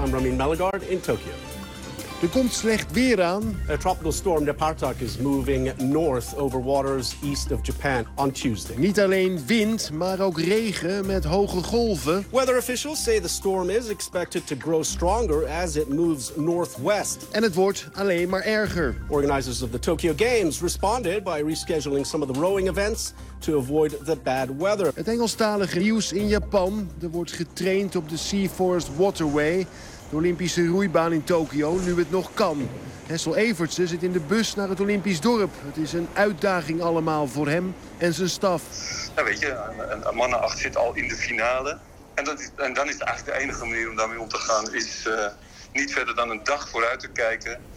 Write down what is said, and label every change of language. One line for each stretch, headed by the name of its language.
English: I'm Ramin Malagard in Tokyo.
Dutch: Er komt slecht weer aan.
English: A tropical storm Nepartak is moving north over waters east of Japan on Tuesday.
Dutch: Niet alleen wind, maar ook regen met hoge golven.
English: Weather officials say the storm is expected to grow stronger as it moves northwest.
Dutch: En het wordt alleen maar erger.
English: Organizers of the Tokyo Games responded by rescheduling some of the rowing events to avoid the bad weather.
Dutch: Het Engelstalige nieuws in Japan. Er wordt getraind op de Sea Forest Waterway. de Olympische roeibaan in Tokio, nu het nog kan. Hessel Evertsen zit in de bus naar het Olympisch dorp. Het is een uitdaging allemaal voor hem en zijn staf. Ja, weet je, een man acht zit al in de finale. En dan is het eigenlijk de enige manier om daarmee om te gaan, is niet verder dan een dag vooruit te kijken.